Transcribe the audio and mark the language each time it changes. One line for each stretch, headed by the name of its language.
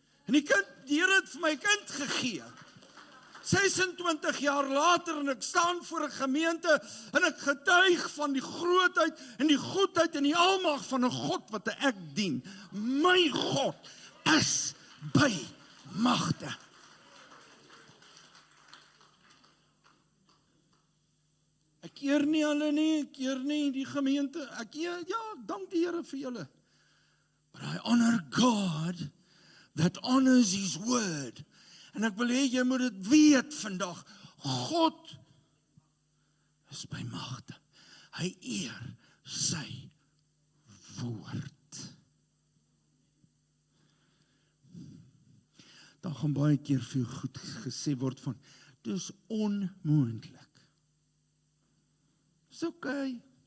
Afrikaans: En die Here het vir my kind gegee. 26 jaar later en ek staan voor 'n gemeente en ek getuig van die grootheid en die goedheid en die almag van 'n God wat ek dien. My God is by magte. Ek eer nie hulle nie, ek eer nie die gemeente. Ek dank die Here vir julle.
English: But I honor God that honors his word.
Afrikaans: En ek wil hê jy moet dit weet vandag. God is by magte. Hy eer sy woord. Daar gaan baie keer veel goed gesê word van, dis onmoontlik. Dis okay.